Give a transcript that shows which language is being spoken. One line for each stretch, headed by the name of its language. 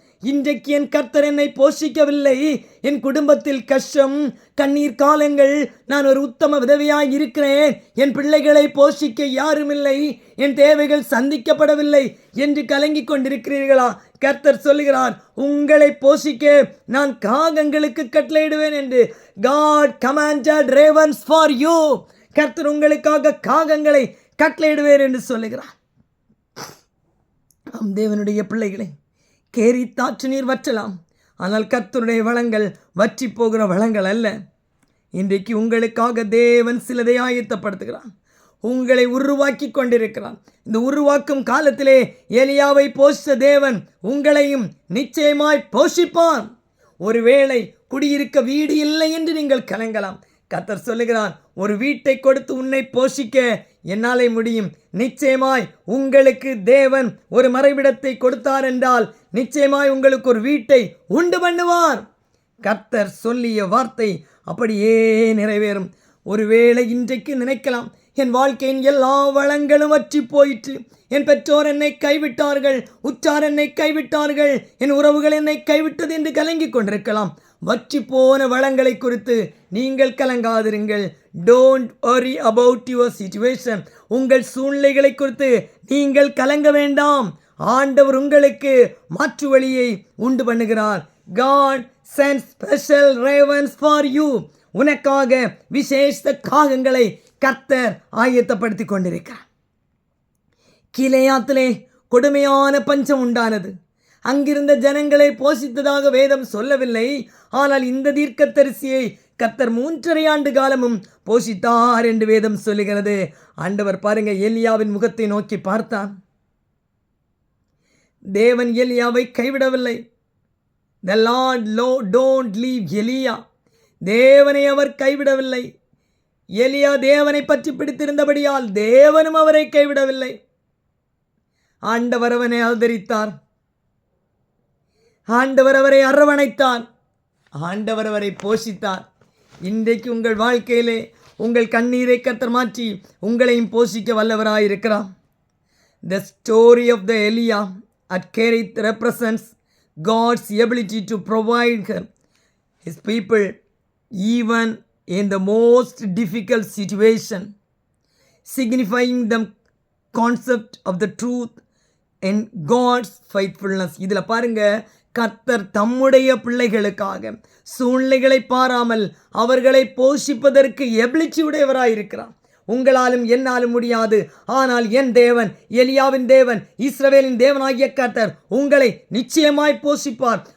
Tamil: இன்றைக்கு என் கர்த்தர் என்னை போஷிக்கவில்லை. என் குடும்பத்தில் கஷ்டம், கண்ணீர் காலங்கள், நான் ஒரு உத்தம விதவையாய் இருக்கிறேன், என் பிள்ளைகளை போஷிக்க யாரும் இல்லை, என் தேவைகள் சந்திக்கப்படவில்லை என்று கலங்கிக் கொண்டிருக்கிறீர்களா? கர்த்தர் சொல்லுகிறார், உங்களை போஷிக்க நான் காகங்களுக்கு கட்டளையிடுவேன் என்று.
English: God commanded ravens for you.
Tamil: கர்த்தர் உங்களுக்காக காகங்களை கட்டளையிடுவேன் என்று சொல்லுகிறார். தேவனுடைய பிள்ளைகளை, கேரித்தாற்று நீர் வற்றலாம், ஆனால் கர்த்தருடைய வளங்கள் வற்றி போகிற வளங்கள் அல்ல. இன்றைக்கு உங்களுக்காக தேவன் சிலதை ஆயத்தப்படுத்துகிறான், உங்களை உருவாக்கி கொண்டிருக்கிறான். இந்த உருவாக்கும் காலத்திலே எலியாவை போஷித்த தேவன் உங்களையும் நிச்சயமாய் போஷிப்பான். ஒருவேளை குடியிருக்க வீடு இல்லை என்று நீங்கள் கலங்கலாம். கர்த்தர் சொல்லுகிறான், ஒரு வீட்டை கொடுத்து உன்னை போஷிக்க என்னாலே முடியும். நிச்சயமாய் உங்களுக்கு தேவன் ஒரு மறைவிடத்தை கொடுத்தார் என்றால் நிச்சயமாய் உங்களுக்கு ஒரு வீட்டை உண்டு பண்ணுவார். கர்த்தர் சொல்லிய வார்த்தை அப்படியே நிறைவேறும். ஒருவேளை இன்றைக்கு நினைக்கலாம், என் வாழ்க்கையின் எல்லா வளங்களும் வற்றி போயிற்று, என் பெற்றோர் என்னை கைவிட்டார்கள், உற்றார் என்னை கைவிட்டார்கள், என் உறவுகள் என்னை கைவிட்டது என்று கலங்கி கொண்டிருக்கலாம். வற்றி போன வளங்களை குறித்து நீங்கள் கலங்காதிருங்கள்.
English: Don't worry about your situation.
Tamil: உங்கள் சூழ்நிலைகளை குறித்து நீங்கள் கலங்க வேண்டாம். ஆண்டவர் உங்களுக்கு மாற்று வழியை உண்டு பண்ணுகிறார்.
English: God sends special ravens for you.
Tamil: உனக்காக விசேஷ காகங்களை கர்த்தர் ஆயத்தப்படுத்தி கொண்டிருக்கிறார். கிலேயாத்திலே கொடுமையான பஞ்சம் உண்டானது. அங்கிருந்த ஜனங்களை போஷித்ததாக வேதம் சொல்லவில்லை. ஆனால் இந்த தீர்க்கதரிசியை கர்த்தர் 3.5 ஆண்டு காலமும் போஷித்தார் என்று வேதம் சொல்லுகிறது. ஆண்டவர் பாருங்க, எலியாவின் முகத்தை நோக்கி பார்த்தான். தேவன் எலியாவை கைவிடவில்லை.
English: The Lord don't leave எலியா.
Tamil: தேவனை அவர் கைவிடவில்லை. எலியா தேவனை பற்றி பிடித்திருந்தபடியால் தேவனும் அவரை கைவிடவில்லை. ஆண்டவர் அவனை ஆதரித்தார். ஆண்டவர் அவரை அரவணைத்தார். ஆண்டவர் அவரை போஷித்தார். இன்றைக்கு உங்கள் வாழ்க்கையிலே உங்கள் கண்ணீரை கர்த்தர் மாற்றி உங்களையும் போஷிக்க வல்லவராயிருக்கிறார்.
English: The story of the Elia at Kerith represents God's ability to provide his people even in the most difficult situation, signifying the concept of the truth and God's faithfulness.
Tamil: இதில் பாருங்க, கர்த்தர் தம்முடைய பிள்ளைகளுக்காக சூழ்நிலைகளை பாராமல் அவர்களை போஷிப்பதற்கு எபிலிட்டி உடையவராயிருக்கிறார். உங்களாலும் என்னாலும் முடியாது. ஆனால் என் தேவன், எலியாவின் தேவன், இஸ்ரவேலின் தேவனாகிய கர்த்தர் உங்களை நிச்சயமாய் போஷிப்பார்.